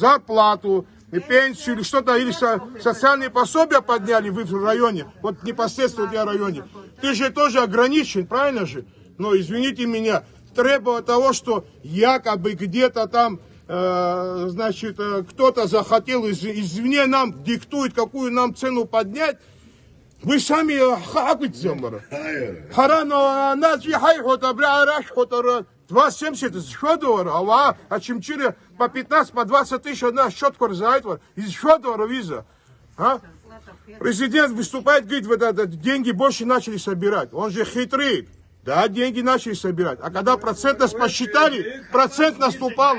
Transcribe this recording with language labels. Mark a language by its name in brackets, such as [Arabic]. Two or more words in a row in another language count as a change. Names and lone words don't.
[Russian] Зарплату, и пенсию или что-то, или социальные пособия подняли вы в районе, вот непосредственно у тебя в районе. Ты же тоже ограничен, правильно же? Но, извините меня, требовать того, что якобы где-то там, значит, кто-то захотел извне нам диктует, какую нам цену поднять, вы сами хапите, Харано, нас хайхота, брашхота, 2,70 еще долларов, а чем через по 15, по 20 тысяч одна щетка за этого, еще долларов виза. А? Президент выступает, говорит, вот деньги больше начали собирать, он же хитрый. Да, деньги начали собирать. А когда процентность посчитали, процентность упала.